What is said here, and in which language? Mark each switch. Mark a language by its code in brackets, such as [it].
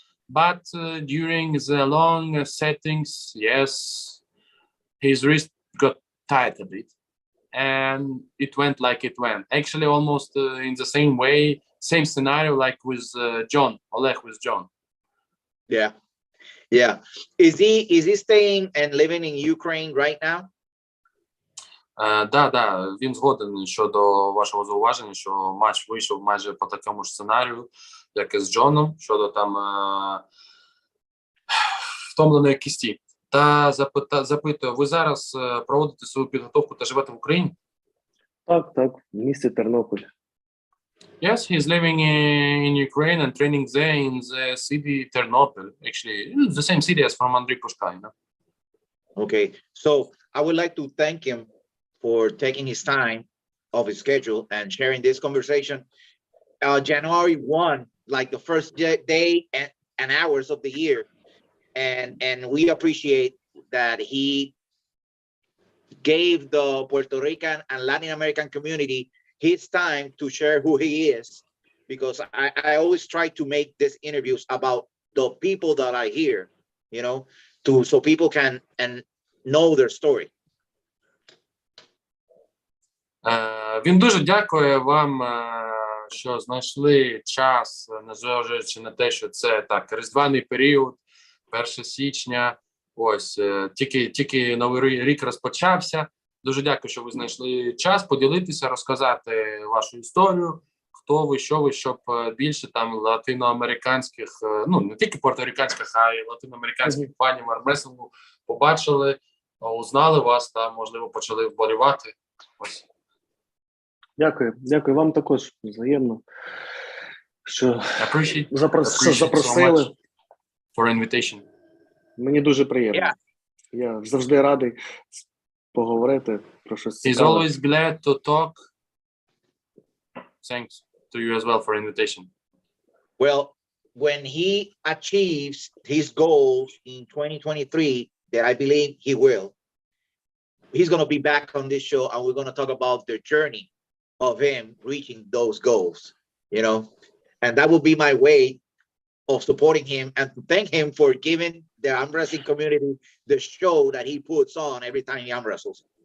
[en] But during the long settings, yes, his wrist got tight a bit. And it went like it went. Actually, almost in the same way, same scenario like with Oleg with John. Yeah. Is he staying and living in Ukraine right now? [uk] Да, він згоден щодо вашого зауваження, що матч вийшов майже по такому ж сценарію, як і з Джоном, щодо там втомленої кісті. Та запитую, ви зараз проводите свою підготовку та живете в Україні? Так, в місті Тернопіль. [en] Yes, he's living in Ukraine and training there in the city Ternopil. Actually, it's the same city as from Andrei Pushka, you know? Okay, so I would like to thank him for taking his time of his schedule and sharing this conversation. January 1, like the first day and hours of the year. And we appreciate that he gave the Puerto Rican and Latin American community his time to share who he is, because I always try to make these interviews about the people that I hear, so people can know their story. [uk] Він дуже дякує вам, що знайшли час, незважаючи на те, що це так, різдвяний період, 1 січня, ось, тільки новий рік розпочався. Дуже дякую, що ви знайшли час поділитися, розказати вашу історію, хто ви, щоб більше там латиноамериканських, ну не тільки порториканських, а й латиноамериканських фанів армрестлингу побачили, узнали вас та, можливо, почали вболівати. Ось. Дякую вам також взаємно, що запросили. [en] So for invitation. [uk] Мені дуже приємно. [en] Yeah. [uk] Я завжди радий поговорити про щось цікаве. [en] He's always glad to talk. Thanks to you as well for invitation. Well, when he achieves his goals in 2023, that I believe he will, he's going to be back on this show and we're going to talk about the journey of him reaching those goals, you know, and that will be my way of supporting him and to thank him for giving the arm wrestling community the show that he puts on every time he arm wrestles.